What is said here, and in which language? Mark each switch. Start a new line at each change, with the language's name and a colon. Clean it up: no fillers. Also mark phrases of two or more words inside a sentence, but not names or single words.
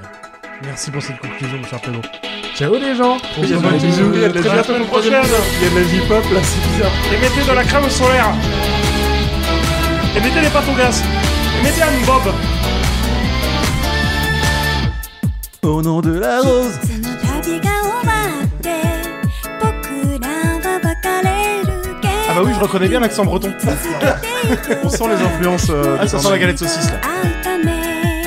French: Merci pour cette conclusion, mon cher Pedro. Ciao les gens. On se Il y a revoit de la bisous. il y a de la Très bientôt, J-pop. une prochaine. Il y a de la J-pop là, c'est bizarre. Et mettez de la crème solaire. Et mettez des pâtes au gaz. Et mettez un bob. Au nom de la rose.
Japanese: その旅が終わって僕らは別れるけど
French: Ah bah oui, je reconnais bien l'accent breton.
Japanese: 続けていく
French: On sent les influences. Ah, ça sent la galette saucisse là.
Japanese: 会うため